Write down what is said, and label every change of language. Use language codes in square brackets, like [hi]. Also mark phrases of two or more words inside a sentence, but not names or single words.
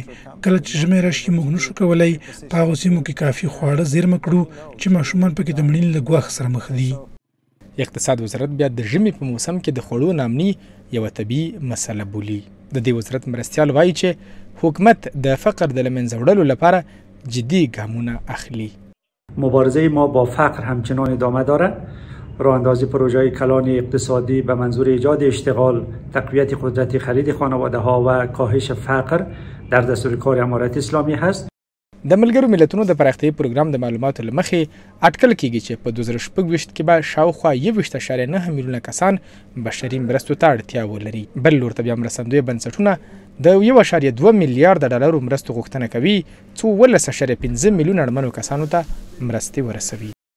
[ps] کله چې ژمی راشي موږ نشو کولی په هغو سیمو کې کافي خواړه زیرمه کړو چې ماشومان پکې د مړینې له ګواښ سره مخ دي. اقتصاد وزارت بیا د ژمي په موسم کې د خوړو نامني یوه طبیعي مسله بولي. د دې وزارت مرستیال وایي چې حکومت د فقر د له منځه وړلو لپاره جدي ګامونه اخلي. [fa] مبارزه ما با فقر همچنان ادامه داره. راه اندازی پروژه‌های کلان اقتصادی به منظور ایجاد اشتغال، تقویت قدرت خرید خانواده‌ها و کاهش فقر در دستور کار امارت اسلامی هست. [ps] د ملګرو ملتونو د پراختیایي پروګرام د معلوماتو له مخې اټکل کیږي چې په 2026 کې به شاوخوا 21.9 میلیونه کسان بشري مرستو ته اړتیا ولري. بل لور ته بیا مرستندویه بنسټونه د 1.2 میلیارډ ډالرو مرستو غوښتنه کوي څو 12.5 میلیونه اړمنو کسانو ته مرستې ورسوي.